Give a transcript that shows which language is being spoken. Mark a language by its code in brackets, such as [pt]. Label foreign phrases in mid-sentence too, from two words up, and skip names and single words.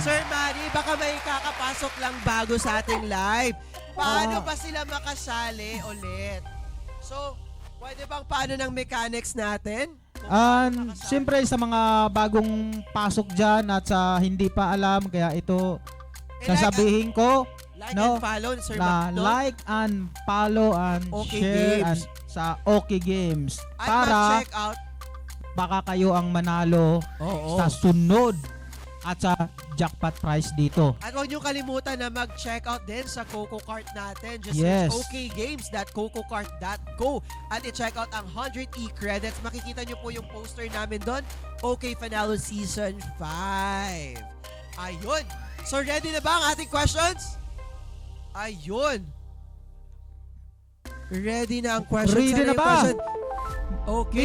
[tl] Sir Manny, baka may kakapasok lang bago sa ating live. Paano ba sila makasali ulit? So, pwede bang paano ng mechanics natin? Siyempre sa mga bagong pasok dyan at sa hindi pa alam, kaya ito sasabihin ko Like no, [en] and follow, Sir [tl] na Macdo. [en] like and follow and OK share Games. [tl] sa OK Games At para mag-check out. baka kayo ang manalo Oo. sa sunod at sa jackpot prize dito. At huwag niyo kalimutan na mag-check out din sa Coco Cart natin. Just Yes. search okgames.cococart.co at i-check out ang 100 e-credits. Makikita niyo po yung poster namin doon. OK Panalo Season 5. Ayun. So ready na ba ang ating questions? Ayun. Ready na ang questions. Ready Ano na yung ba? question? Okay.